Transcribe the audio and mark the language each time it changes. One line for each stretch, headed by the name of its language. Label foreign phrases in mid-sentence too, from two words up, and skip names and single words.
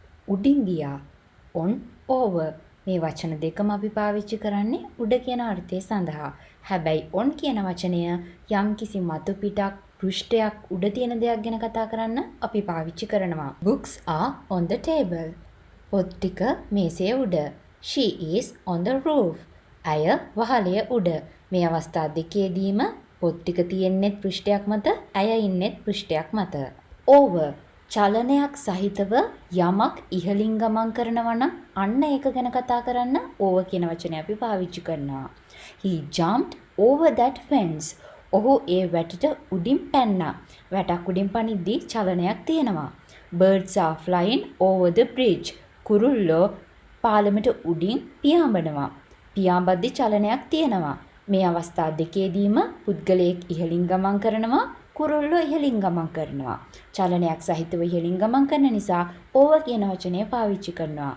Sinhala: උඩින් ගියා.
English: on over.
Sinhala: මේ වචන දෙකම අපි පාවිච්චි කරන්නේ උඩ කියන අර්ථය සඳහා. හැබැයි on කියන වචනය යම්කිසි මතු පිටක් පෘෂ්ඨයක් උඩ තියෙන දෙයක් ගැන කතා කරන්න අපි පාවිච්චි කරනවා.
English: Books are on the table.
Sinhala: පොත් ටික මේසේ උඩ.
English: She is on the roof.
Sinhala: ඇය වහලය උඩ. මේ අවස්ථා දෙකේදීම පොත් ටික තියෙන්නේ පෘෂ්ඨයක් මත, ඇය ඉන්නේ පෘෂ්ඨයක් මත. over චලනයක් සහිතව යමක් ඉහළින් ගමන් කරනවා නම් අන්න ඒක ගැන කතා කරන්න over කියන වචනය අපි පාවිච්චි කරනවා.
English: He jumped over that fence.
Sinhala: ඔහු ඒ වැටට උඩින් පැන්නා. වැටක් උඩින් පනිද්දී චලනයක් තියෙනවා.
English: Birds are flying over the bridge.
Sinhala: කුරුල්ලෝ පාලමට උඩින් පියාඹනවා. පියාඹද්දී චලනයක් තියෙනවා. මේ අවස්ථා දෙකේදීම පුද්ගලයෙක් ඉහළින් ගමන් කරනවා, කුරුල්ලෝ ඉහළින් ගමන් කරනවා. චලනයක් සහිතව ඉහළින් ගමන් කරන නිසා over කියන වචනය පාවිච්චි කරනවා.